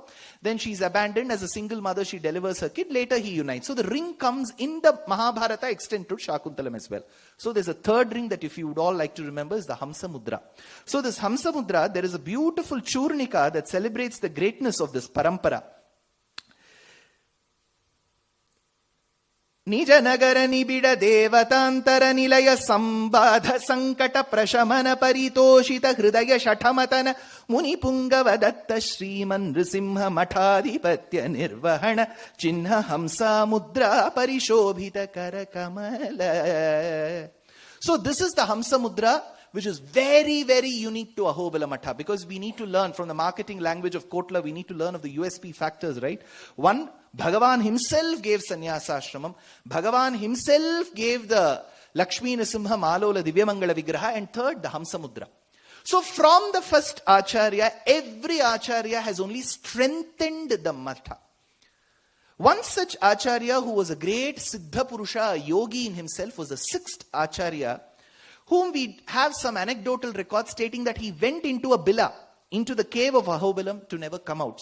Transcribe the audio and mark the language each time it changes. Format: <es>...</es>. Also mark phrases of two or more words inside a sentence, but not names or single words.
<en>Then she's abandoned as a single mother, she delivers her kid, later he unites. So the ring comes in the Mahabharata extent to Shakuntalam as well. So there's a third ring that if you would all like to remember is the Hamsa Mudra. So this Hamsa Mudra, there is a beautiful Churnika that celebrates the greatness of this parampara.</en> <sa>ನಿಜ ನಗರ ನಿಬಿಡ ದೇವತಾಂತರ ನಿಲಯ ಸಂಬಾಧ ಸಂಕಟ ಪ್ರಶಮನ ಪರಿತೋಷಿತ ಹೃದಯ ಶಠಮತನ ಮುನಿ ಪುಂಗವ ದತ್ತ ಶ್ರೀಮನ್ ನೃಸಿಂಹ ಮಠಾಧಿಪತ್ಯ ನಿರ್ವಹಣ ಚಿಹ್ನ ಹಂಸಾ ಮುದ್ರಾ ಪರಿಶೋಭಿತ ಕರ ಕಮಲ.</sa> <en>So this is the Hamsa Mudra, which is very, very unique to Ahobila Matta, because we need to learn from the marketing language of Kotla, we need to learn of the USP factors, right? 1, Bhagavan himself gave</en> <sa>sannyasa ashramam.</sa> <en>Bhagavan himself gave the Lakshmi Narasimha Malola Divyamangala Vigraha. And 3rd, the Hamsa Mudra. So from the first Acharya, every Acharya has only strengthened the Matta. One such Acharya who was a great</en> <sa>Siddha Purusha,</sa> <en>a yogi in himself, was the 6th Acharya, whom we have some anecdotal records stating that he went into a bila, into the cave of Ahobilam, to never come out.</en>